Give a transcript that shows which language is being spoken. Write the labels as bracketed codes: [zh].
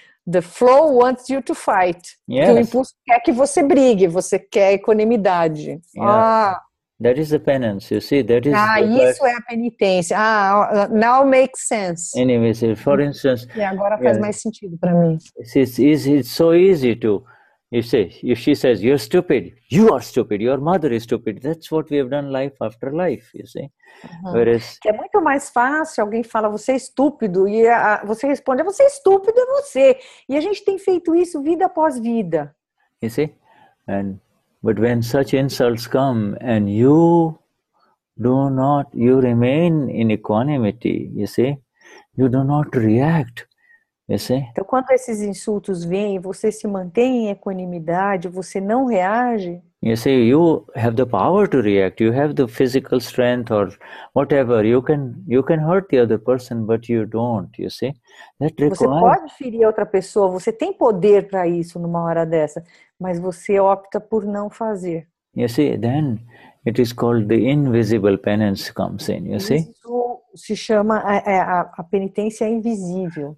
[en] The flow wants you to fight. Yes. [pt] O impulso quer que você brigue. Você quer equanimidade. [en] Yeah. That is the penance, you see. That is. [pt] Isso é a penitência. [en] Now makes sense. Anyways, for instance. [pt] Agora faz mais sentido para mim. [en] It's so easy to. You say, if she says, you're stupid, you are stupid, your mother is stupid. That's what we have done life after life, you see. Whereas, [pt] que é muito mais fácil, alguém fala, você é estúpido, e você responde, você é estúpido, é você. E a gente tem feito isso vida após vida. [en] You see? But when such insults come and you remain in equanimity, you see, you do not react. You see? [pt] Então, quando esses insultos vêm, você se mantém em equanimidade, você não reage. [en] You see, you have the power to react. You have the physical strength or whatever. You can hurt the other person, but you don't. You see? [pt] Você pode ferir outra pessoa. Você tem poder para isso numa hora dessa, mas você opta por não fazer. [en] You see, then it is called the invisible penance comes in. You see? [pt] Isso se chama a penitência invisível.